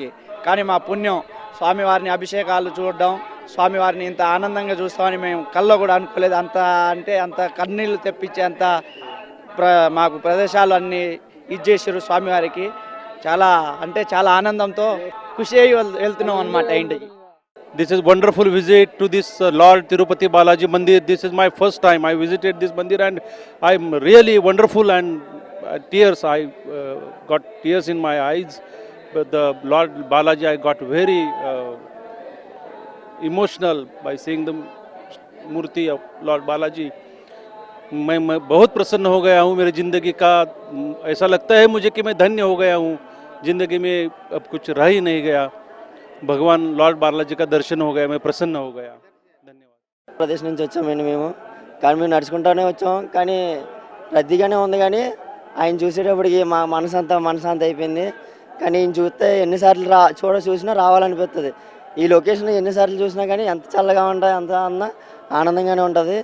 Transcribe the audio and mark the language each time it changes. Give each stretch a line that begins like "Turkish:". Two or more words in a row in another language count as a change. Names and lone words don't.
Telugu: కానీ మా పుణ్యం స్వామివారిని అభిషేకాలు చూడడం, స్వామివారిని ఇంత ఆనందంగా చూస్తామని మేము కల్లో కూడా అనుకోలేదు. అంత కన్నీళ్లు తెప్పించే అంత మాకు ప్రదేశాలు అన్నీ ఇచ్చేసారు స్వామివారికి. చాలా అంటే చాలా ఆనందంతో ఖుషి అయ్యి వెళ్తున్నాం అన్నమాట ఇంటికి.
English: This is wonderful visit to this Lord Tirupati Balaji Mandir. This is my first time I visited this mandir and I'm really wonderful and tears. I got tears in my eyes. But the Lord Balaji, I got very emotional by seeing the मूर्ति of Lord Balaji.
Hindi: मैं बहुत प्रसन्न हो गया हूँ. मेरी ज़िंदगी का ऐसा लगता है मुझे कि मैं धन्य हो गया हूँ. ज़िंदगी में अब कुछ रह ही नहीं गया. భగవాన్ లార్డ్ బాలాజీ का दर्शन हो गया. मैं प्रसन्न हो गया.
Telugu: ధన్యవాదాలు. ప్రదేశ్ నుంచి వచ్చామండి మేము. కానీ మేము నడుచుకుంటూనే వచ్చాం. కానీ రద్దీగానే ఉంది. కానీ ఆయన చూసేటప్పటికి మా మనసంతా అయిపోయింది. కానీ ఈయన చూస్తే ఎన్నిసార్లు చూసినా రావాలనిపిస్తుంది. ఈ లొకేషన్ ఎన్నిసార్లు చూసినా కానీ ఎంత చల్లగా ఉంటుంది, ఎంత ఆనందంగానే ఉంటుంది.